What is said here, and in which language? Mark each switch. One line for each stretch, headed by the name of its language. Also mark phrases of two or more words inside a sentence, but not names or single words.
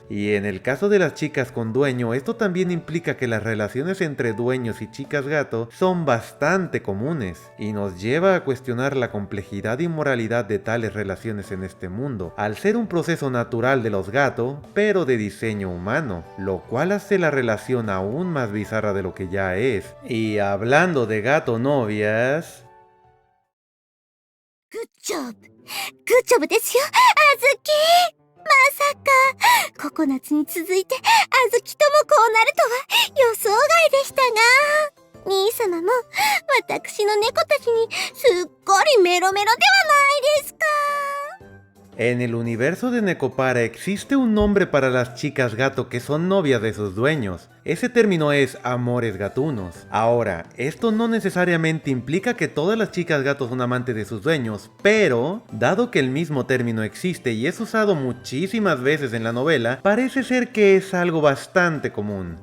Spanish: Y en el caso de las chicas con dueño, esto también implica que las relaciones entre dueños y chicas gato son bastante comunes, y nos lleva a cuestionar la complejidad y moralidad de tales relaciones en este mundo, al ser un proceso natural de los gatos, pero de diseño humano, lo cual hace la relación aún más bizarra de lo que ya es. Y hablando de gato novias...
Japanese: グッジョブ。グッジョブですよ、あずき。まさか、ココナッツに続いて、あずきともこうなるとは予想外でしたが、兄様も、私の猫たちにすっかりメロメロではないですか。
Spanish: En el universo de Nekopara existe un nombre para las chicas gato que son novias de sus dueños. Ese término es amores gatunos. Ahora, esto no necesariamente implica que todas las chicas gatos son amantes de sus dueños, pero, dado que el mismo término existe y es usado muchísimas veces en la novela, parece ser que es algo bastante común.